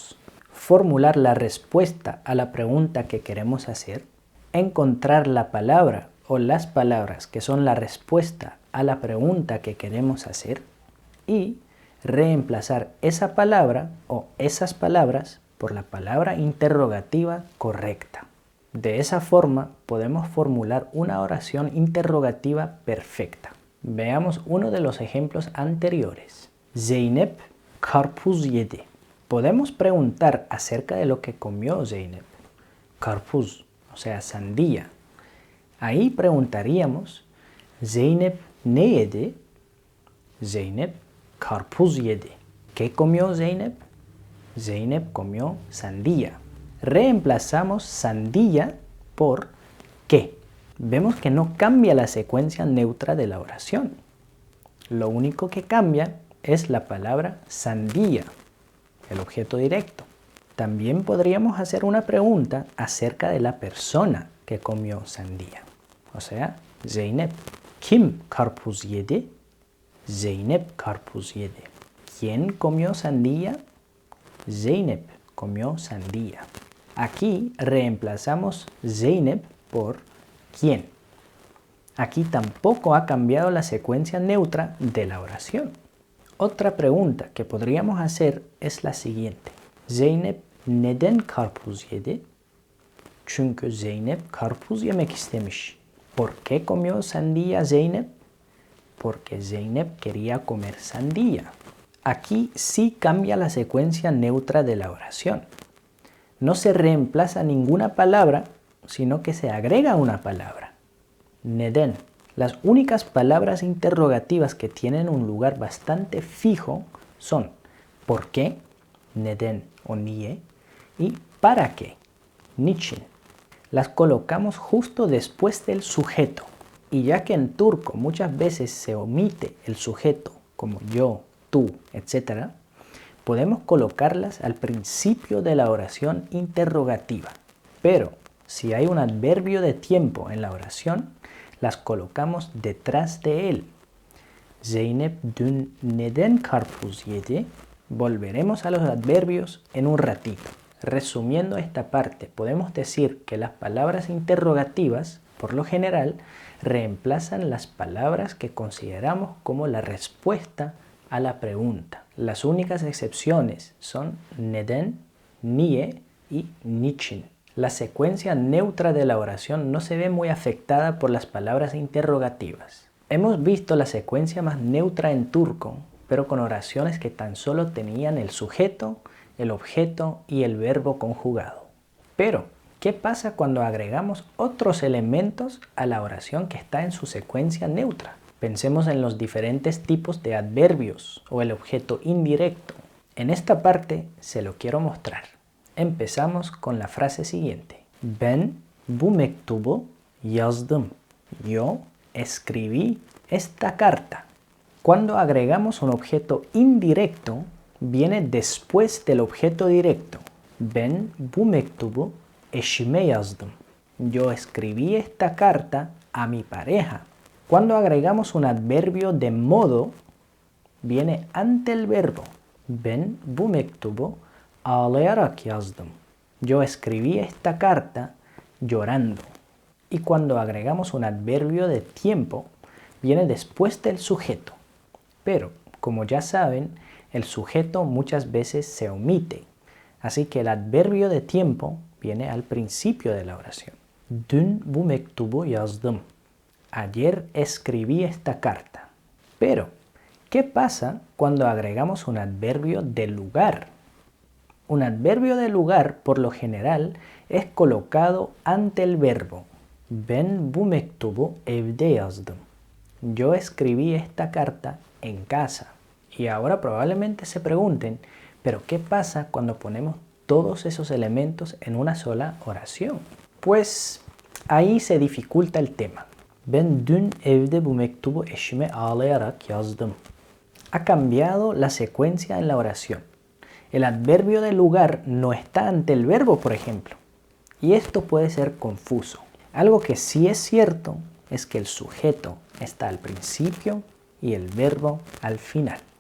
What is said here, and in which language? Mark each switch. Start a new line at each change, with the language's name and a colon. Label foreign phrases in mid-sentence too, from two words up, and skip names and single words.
Spanish: Formular la respuesta a la pregunta que queremos hacer, encontrar la palabra o las palabras que son la respuesta a la pregunta que queremos hacer y reemplazar esa palabra o esas palabras por la palabra interrogativa correcta. De esa forma podemos formular una oración interrogativa perfecta. Veamos uno de los ejemplos anteriores.
Turkish: Zeynep karpuz yedi.
Spanish: Podemos preguntar acerca de lo que comió Zeynep. Karpuz, o sea, sandía. Ahí preguntaríamos,
Turkish: Zeynep ne yedi? Zeynep karpuz yedi.
Spanish: ¿Qué comió Zeynep? Zeynep comió sandía. Reemplazamos sandía por ¿qué? Vemos que no cambia la secuencia neutra de la oración. Lo único que cambia es la palabra sandía, el objeto directo. También podríamos hacer una pregunta acerca de la persona que comió sandía. O sea,
Turkish: Zeynep. Kim karpuz yedi? Zeynep karpuz yedi.
Spanish: ¿Quién comió sandía? Zeynep comió sandía. Aquí reemplazamos Zeynep por ¿quién? Aquí tampoco ha cambiado la secuencia neutra de la oración. Otra pregunta que podríamos hacer es la siguiente.
Turkish: Zeynep neden karpuz yedi? Çünkü Zeynep karpuz yemek istemiş.
Spanish: ¿Por qué comió sandía Zeynep? Porque Zeynep quería comer sandía. Aquí sí cambia la secuencia neutra de la oración. No se reemplaza ninguna palabra, sino que se agrega una palabra. Neden. Las únicas palabras interrogativas que tienen un lugar bastante fijo son ¿por qué? Neden o niye. Y ¿para qué? Niçin. Las colocamos justo después del sujeto. Y ya que en turco muchas veces se omite el sujeto, como yo, tú, etc., podemos colocarlas al principio de la oración interrogativa. Pero si hay un adverbio de tiempo en la oración, las colocamos detrás de él.
Turkish: Zeynep dün neden karpuz yedi?
Spanish: Volveremos a los adverbios en un ratito. Resumiendo esta parte, podemos decir que las palabras interrogativas, por lo general, reemplazan las palabras que consideramos como la respuesta a la pregunta. Las únicas excepciones son neden, niye y niçin. La secuencia neutra de la oración no se ve muy afectada por las palabras interrogativas. Hemos visto la secuencia más neutra en turco, pero con oraciones que tan solo tenían el sujeto, el objeto y el verbo conjugado. Pero, ¿qué pasa cuando agregamos otros elementos a la oración que está en su secuencia neutra? Pensemos en los diferentes tipos de adverbios o el objeto indirecto. En esta parte se lo quiero mostrar. Empezamos con la frase siguiente.
Turkish: Ben bu mektubu yazdım.
Spanish: Yo escribí esta carta. Cuando agregamos un objeto indirecto, viene después del objeto directo.
Turkish: Ben bu mektubu eşime yazdım.
Spanish: Yo escribí esta carta a mi pareja. Cuando agregamos un adverbio de modo, viene ante el verbo.
Turkish: Ben bu mektubu ağlayarak yazdım.
Spanish: Yo escribí esta carta llorando. Y cuando agregamos un adverbio de tiempo, viene después del sujeto. Pero, como ya saben, el sujeto muchas veces se omite. Así que el adverbio de tiempo viene al principio de la oración.
Turkish: Dün bu mektubu yazdım.
Spanish: Ayer escribí esta carta. Pero, ¿qué pasa cuando agregamos un adverbio de lugar? Un adverbio de lugar, por lo general, es colocado ante el verbo.
Turkish: Ben bu mektubu evde yazdım.
Spanish: Yo escribí esta carta en casa. Y ahora probablemente se pregunten, ¿pero qué pasa cuando ponemos todos esos elementos en una sola oración? Pues ahí se dificulta el tema.
Turkish: Ben dün evde bu mektubu eşime ağlayarak yazdım.
Spanish: Ha cambiado la secuencia en la oración. El adverbio de lugar no está ante el verbo, por ejemplo. Y esto puede ser confuso. Algo que sí es cierto es que el sujeto está al principio y el verbo al final.